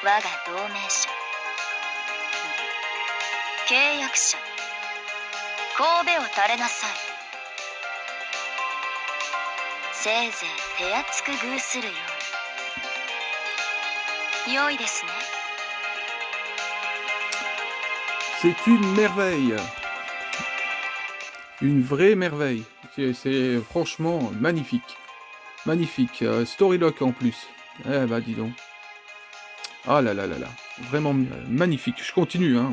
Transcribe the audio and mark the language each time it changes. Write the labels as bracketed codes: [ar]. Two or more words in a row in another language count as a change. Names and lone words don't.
[ja] 我が同盟者契約者神戸を垂れなさい。せいぜい手厚く遇するように。良いですね。 [fr] C'est une merveille. Une vraie merveille. C'est franchement magnifique. Magnifique. Storylock en plus. Eh bah dis donc. Ah là là là là. Vraiment magnifique. Je continue, hein.